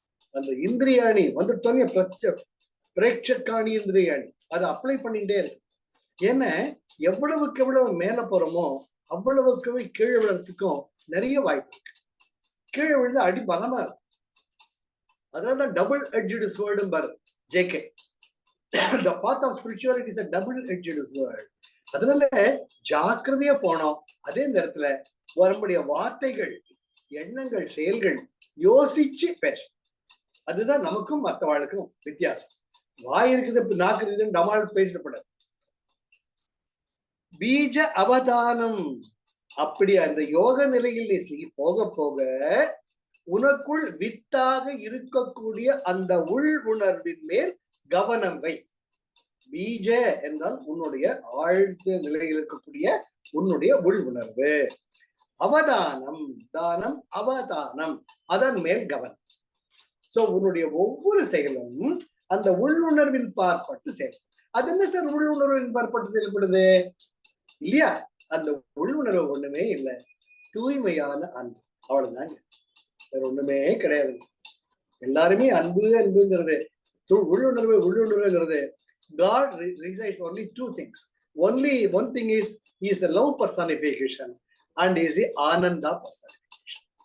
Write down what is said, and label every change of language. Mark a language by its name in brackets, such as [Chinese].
[Tamil] அந்த இந்திரியாணி வந்துட்டோன்னு பிரேட்சக்காணி இந்திரியாணி அதை அப்ளை பண்ணிட்டே இருக்கு. ஏன்னா எவ்வளவுக்கு எவ்வளவு மேல போறோமோ அவ்வளவுக்கு கீழே விழுறதுக்கும் நிறைய வாய்ப்பு இருக்கு. கீழே விழுந்து அடி பலமா இருக்கும். அதனாலதான் டபுள் எட்ஜ்டு ஸ்வர்டு பாரு JK. [English] The path of spirituality is a double-edged sword. [Tamil] அதனால ஜாக்கிரதையா போனோம். அதே நேரத்துல நம்முடைய வார்த்தைகள், எண்ணங்கள், செயல்கள் யோசிச்சு பேசும். அதுதான் நமக்கும் மற்றவாளுக்கும் வித்தியாசம். வாய் இருக்குது, நாக்கு இருக்குதுன்னு டமால் பேசப்படாது. பீஜ அவதானம். அப்படி அந்த யோக நிலையில் நீ போக போக உனக்குள் வித்தாக இருக்கக்கூடிய அந்த உள் உணர்வின் மேல் கவனம் வை. பீஜ என்றால் உன்னுடைய ஆழ்ந்த நிலையில் இருக்கக்கூடிய உன்னுடைய உள் உணர்வு. அவதானம், தானம், அவதானம், அதன் மேல் கவனம். சோ உன்னுடைய ஒவ்வொரு செயலும் அந்த உள்ளுணர்வின் பார்ப்பட்டு செயல். அது என்ன சார் உள்ளுணர்வின் பார்ப்பட்டு செயல்படுது இல்லையா? அந்த உள்ளுணர்வு ஒண்ணுமே இல்லை, தூய்மையான அன்பு. அவ்வளவுதாங்க, வேற ஒண்ணுமே கிடையாது. எல்லாருமே அன்பு அன்புங்கிறது, உள்ளுணர்வுங்கிறது. [English] God resides only two things. One thing is he is a love personification and he is the Ananda personification.